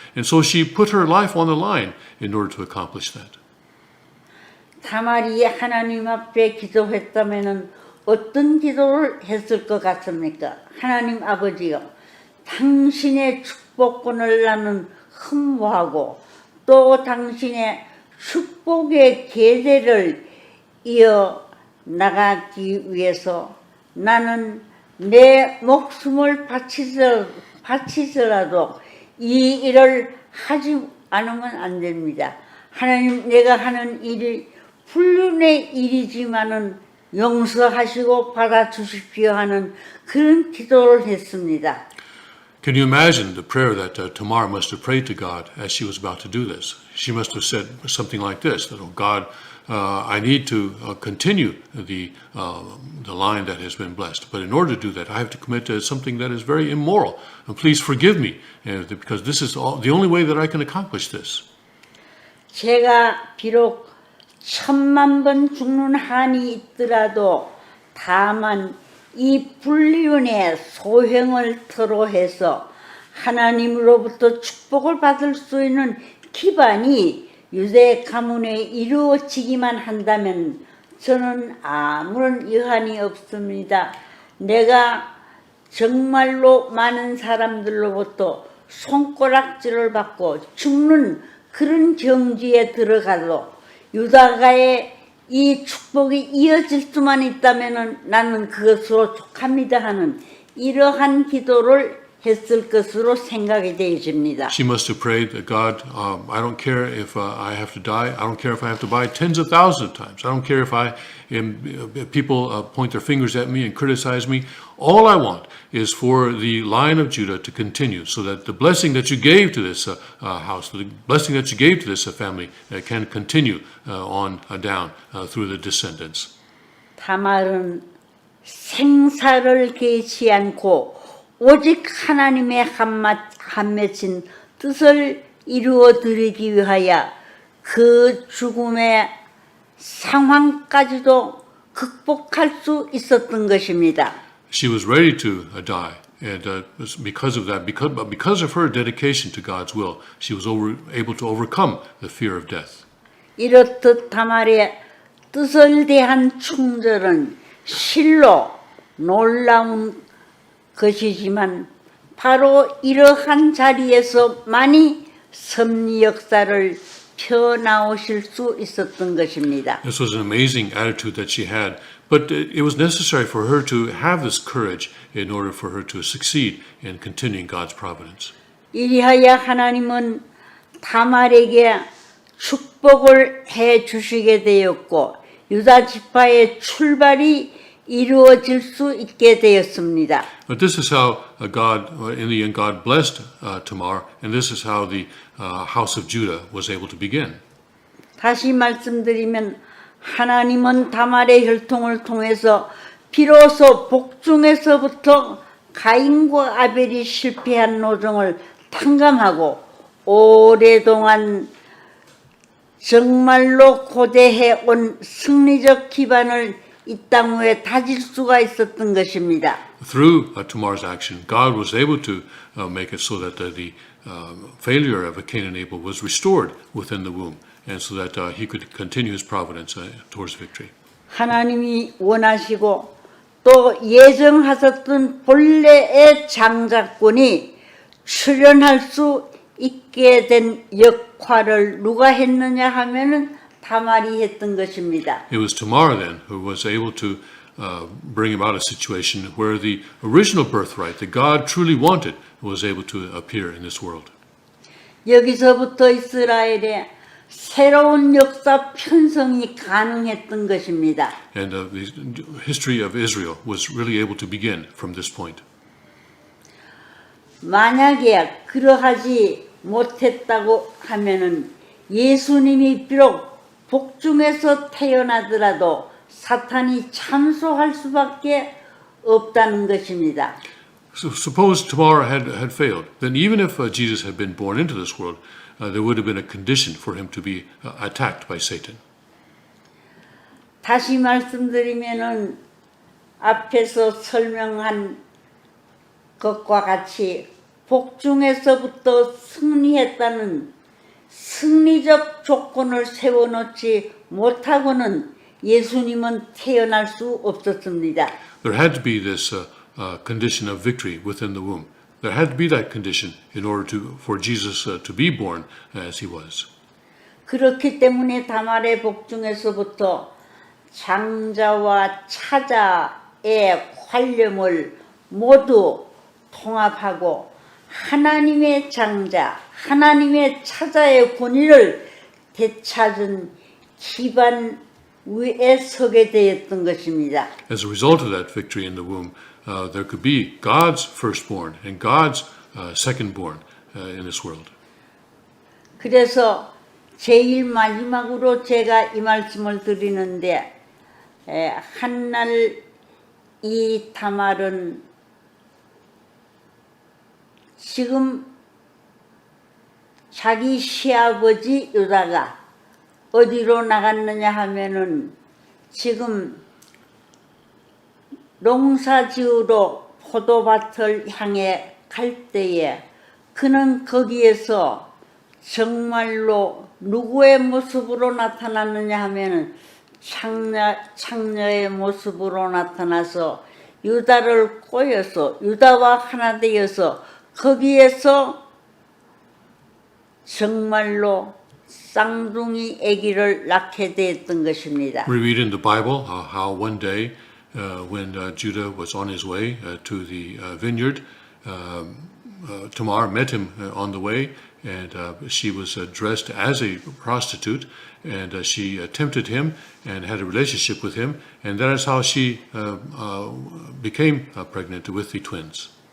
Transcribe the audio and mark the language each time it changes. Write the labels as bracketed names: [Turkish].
[English] And so she put her life on the line in order to accomplish that. [Korean] 다말이 하나님 앞에 기도했다면은 어떤 기도를 했을 것 같습니까? 하나님 아버지요, 당신의 축복권을 나는 흠모하고 또 당신의 축복의 계대를 이어 나가기 위해서 나는 내 목숨을 바치더라도 이 일을 하지 않으면 안 됩니다. 하나님, 내가 하는 일이 불륜의 일이지만은 용서하시고 받아주십시오 하는 그런 기도를 했습니다. [English] Can you imagine the prayer that Tamar must have prayed to God as she was about to do this? She must have said something like this, that, oh God, I need to continue the line that has been blessed. But in order to do that, I have to commit to something that is very immoral. And please forgive me, because this is the only way that I can accomplish this. [Korean] 제가 비록 10,000번 죽는 한이 있더라도 다만 이 불륜의 소행을 토로해서 하나님으로부터 축복을 받을 수 있는 기반이 유대 가문에 이루어지기만 한다면 저는 아무런 여한이 없습니다. 내가 정말로 많은 사람들로부터 손가락질을 받고 죽는 그런 경지에 들어가도 유다가의 이 축복이 이어질 수만 있다면 나는 그것으로 족합니다 하는 이러한 기도를 했을 것으로 생각이 되어집니다. [English] She must have prayed that God, I don't care if I have to die. I don't care if I have to die tens of thousands of times. I don't care if people point their fingers at me and criticize me. All I want is for the line of Judah to continue, so that the blessing that you gave to this house, the blessing that you gave to this family, can continue on down through the descendants. [Korean] 다말은 생사를 개치 않고 오직 하나님의 한 맺힌 뜻을 이루어 드리기 위하여 그 죽음의 상황까지도 극복할 수 있었던 것입니다. [English] She was ready to die, and because of that, because of her dedication to God's will, she was able to overcome the fear of death. [Korean] 이렇듯 다말의 뜻을 대한 충절은 실로 놀라운 것이지만 바로 이러한 자리에서만이 섭리 역사를 펴나오실 수 있었던 것입니다. [English] This was an amazing attitude that she had, but it was necessary for her to have this courage in order for her to succeed in continuing God's providence. [Korean] 이리하여 하나님은 다말에게 축복을 해 주시게 되었고 유다 지파의 출발이 이루어질 수 있게 되었습니다. [English] But this is how God, in the end, God blessed Tamar, and this is how the house of Judah was able to begin. [Korean] 다시 말씀드리면 하나님은 다말의 혈통을 통해서 비로소 복중에서부터 가인과 아벨이 실패한 노정을 탕감하고 오랫동안 정말로 고대해 온 승리적 기반을 이 땅 위에 다질 수가 있었던 것입니다. [English] Through Tamar's action, God was able to make it so that the failure of Cain and Abel was restored within the womb, and so that he could continue his providence towards victory. [Korean] 하나님이 원하시고 또 예정하셨던 본래의 장자권이 출현할 수 있게 된 역할을 누가 했느냐 하면은 다말이 했던 것입니다. [English] It was Tamar then who was able to bring about a situation where the original birthright that God truly wanted was able to appear in this world. [Korean] 여기서부터 이스라엘의 새로운 역사 편성이 가능했던 것입니다. [English] And the history of Israel was really able to begin from this point. [Korean] 만약에 그러하지 못했다고 하면은 예수님이 비록 복중에서 태어나더라도 사탄이 참소할 수밖에 없다는 것입니다. [English] So suppose Tamar had failed, then even if Jesus had been born into this world, there would have been a condition for him to be attacked by Satan. [Korean] 다시 말씀드리면은 앞에서 설명한 것과 같이 복중에서부터 승리했다는 승리적 조건을 세워놓지 못하고는 예수님은 태어날 수 없었습니다. [English] There had to be this condition of victory within the womb. There had to be that condition in order for Jesus to be born as he was. [Korean] 그렇기 때문에 다말의 복중에서부터 장자와 차자의 관념을 모두 통합하고 하나님의 장자, 하나님의 차자의 권위를 되찾은 기반 위에 서게 되었던 것입니다. [English] As a result of that victory in the womb, there could be God's firstborn and God's secondborn in this world. [Korean] 그래서 제일 마지막으로 제가 이 말씀을 드리는데 한날 이 다말은 지금 자기 시아버지 유다가 어디로 나갔느냐 하면은 지금 농사지으러 포도밭을 향해 갈 때에 그는 거기에서 정말로 누구의 모습으로 나타났느냐 하면은 창녀의 모습으로 나타나서 유다를 꼬여서 유다와 하나 되어서 거기에서 정말로 쌍둥이 아기를 낳게 되었던 것입니다. [English] We read in the Bible how one day when Judah was on his way to the vineyard, Tamar met him on the way, and she was dressed as a prostitute, and she tempted him and had a relationship with him, and that is how she became pregnant with the twins.